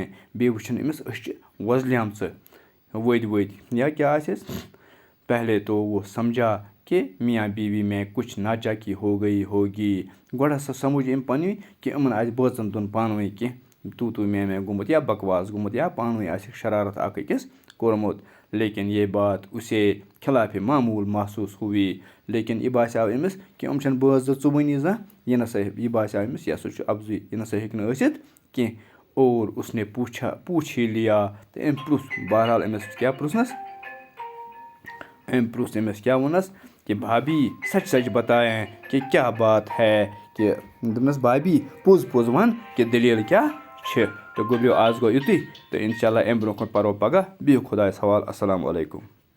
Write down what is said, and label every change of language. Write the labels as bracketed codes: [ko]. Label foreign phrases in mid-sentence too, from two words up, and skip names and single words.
[ks] بیٚیہِ وٕچھُن أمِس أچھ چھِ وۄزلیمژٕ ؤدۍ ؤدۍ یا کیٛاہ آسٮ۪س. [ur] پہلے تو وہ سمجھا کہ میاں بیوی میں کچھ ناچاکی ہو گئی ہوگی. [ks] گۄڈٕ ہسا سمجھ أمۍ پنٛنہِ کہِ یِمن آسہِ بٲژن دۄن پانہٕ ؤنۍ کینٛہہ تو میں گوٚمُت یا بکواس گوٚمُت یا پانہٕ ؤنۍ آسٮ۪کھ شرارت اکھ أکِس کوٚرمُت. [ur] لیکن یہ بات اسے خلاف معموٗل محسوٗس ہوئی. [ks] لیکن یہِ باسیٛو أمِس کہِ یِم چھَنہٕ بٲژ زٕ ژُوُنی زانٛہہ یہِ نسا یہِ باسیٛو أمِس یہِ ہسا چھُ اَپزُے یہِ نسا ہیٚکہِ نہٕ ٲسِتھ کینٛہہ. [ur] اور اس نے پوچھ ہی لیا [ks] تہٕ أمۍ پرٛژھ بہرحال أمِس کیٛاہ پرٛژھنَس أمۍ پرٛژھ أمِس کیٛاہ ووٚننَس [ur] کہ بھابی سچ سچ بتائیں کہ کیٛاہ بات ہے. [ks] کہِ دوٚپنَس بھابی پوٚز پوٚز وَن کہِ دٔلیٖل کیٛاہ چھِ. تہٕ گوٚبریو آز گوٚو یُتُے تہٕ اِنشاء اللہ اَمہِ برونٛہہ کُن پَرو پگاہ. بِہِو خۄدایَس حوالہٕ. اَسَلامُ علیکُم.